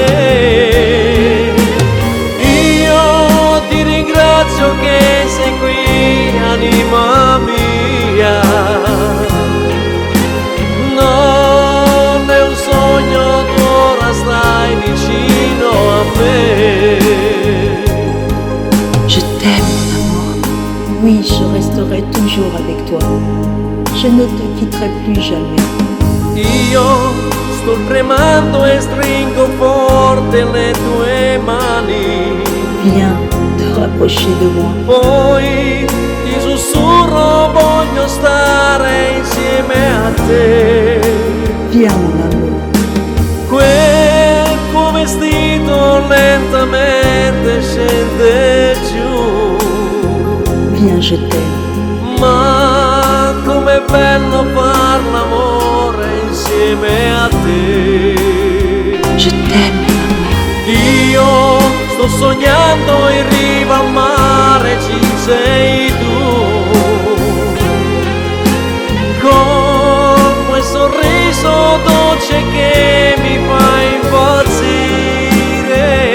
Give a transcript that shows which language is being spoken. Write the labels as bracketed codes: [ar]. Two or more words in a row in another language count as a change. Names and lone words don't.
[it] Io ti ringrazio che sei qui, anima mia. Non è un sogno, tu ora stai vicino a me. [fr] Je t'aime, mon amour. Oui, je resterai toujours avec toi. Je ne te quitterai plus jamais. [it] Io sto tremando e stringo forte le tue mani. [fr] Viens te rapprocher de moi. [it] Poi ti sussurro, voglio stare insieme a te. [fr] Viens, mon amour. [it] Quel tuo vestito lentamente scende giù. [fr] Viens, je t'aime. [it] Ma com'è bello far l'amore insieme a te. [fr] Je t'aime, mon amour. [it] Io sto sognando in riva al mare ci sei tu, con quel sorriso dolce che mi fa impazzire.